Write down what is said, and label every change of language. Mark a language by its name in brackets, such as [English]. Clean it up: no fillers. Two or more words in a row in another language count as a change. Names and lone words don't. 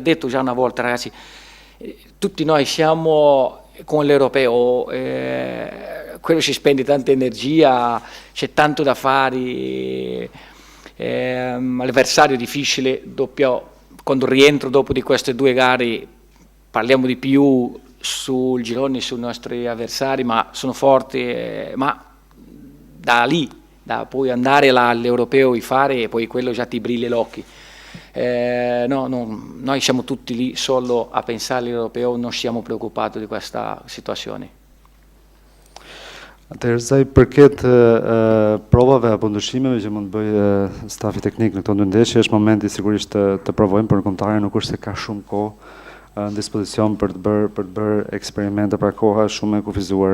[Italian] detto già una volta ragazzi, tutti noi siamo con l'europeo, quello si spende tanta energia, c'è tanto da fare, l'avversario è difficile, quando rientro dopo di queste 2 gare parliamo di più sul girone sui nostri avversari, ma sono forti, ma da lì, da poi andare all'europeo e fare, poi quello già ti brilla l'occhio. No, noi siamo tutti lì solo a pensare all'europeo, non siamo preoccupati di questa situazione. [Albanian] Atëherë sa i përket provave apo ndryshimeve që mund të bëj stafi teknik në këto 2 ndeshje, është momenti sigurisht të provojmë, por kontare nuk është se ka shumë kohë në dispozicion për të bërë eksperimente, pra koha shumë e kufizuar.